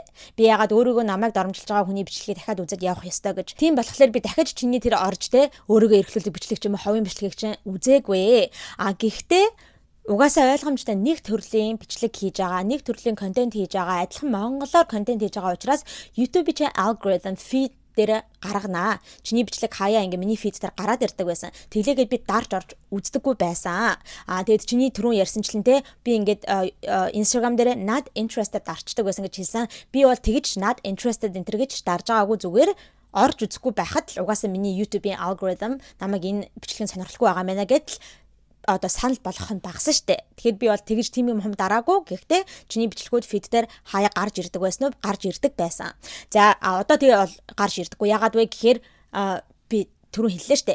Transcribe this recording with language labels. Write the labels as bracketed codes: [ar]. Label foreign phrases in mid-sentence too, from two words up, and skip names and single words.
[mn] Би яагаад өөрийгөө намайг доромжилж байгаа хүний бичлэгийг дахиад үзэж явах ёстой гэж. Тийм болохоор би дахиж чиний тэр орж те өөрийгөө эрхлүүлэх бичлэг ч юм уу ховын бичлэгийг чинь үзээгүй. Гэхдээ угаасаа ойлгомжтой нэг төрлийн бичлэг хийж байгаа, нэг төрлийн контент хийж байгаа, адилхан монголоор контент хийж байгаа учраас YouTube-ийн чинь [en] algorithm feed [mn] дээр гарганаа. Чиний бичлэг хаяа ингээ миний feed дээр гараад ирдэг байсан. Тэглээгээд би дарж орж үздэггүй байсан. Тэгээд чиний түрүүн ярьсанчлан те би ингээд Instagram дээр [en] not interested [mn] дарчдаг байсан гэж хэлсэн. Би бол тэгж [en] not interested [mn] энэ төр гэж дарж байгаагүй зүгээр орж үзэхгүй байхад л угаасаа миний YouTube-ийн algorithm намайг энэ бичлэгийн сонирхолтой байгаа мэнэ гэдэл одоо санал болгох нь багсан штэ. Тэгэхээр би бол тэгж тийм юм дараагүй. Гэхдээ чиний бичлэгүүд фид дээр хаяа гарч ирдэг байсан уу? Гарч ирдэг байсан. За одоо тэгээ бол гарч ирдэггүй. Ягаад вэ гэхээр би түрүү хэллээ штэ.